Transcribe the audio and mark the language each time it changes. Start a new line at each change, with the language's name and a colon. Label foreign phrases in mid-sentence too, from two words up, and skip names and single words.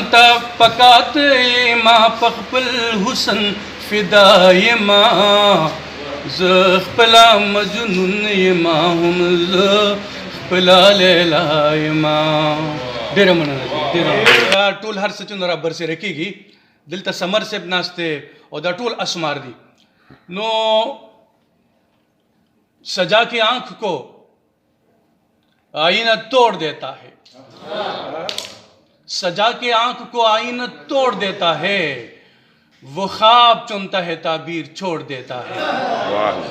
Pashto: ته پکات یما په خپل حسن فدا یما زه خپله مجنون یما هم زه خپله لیلا یما ډېره مننه ټول هر څه چې نو را برسېره کېږي دلته سمر صاحب ناست دی او دا ټول اسمار دي نو
Urdu: سجا کی آنکھ کو آئینہ توڑ دیتا ہے سجا کی آنکھ کو آئینہ توڑ دیتا ہے وہ خواب چنتا ہے تعبیر چھوڑ دیتا ہے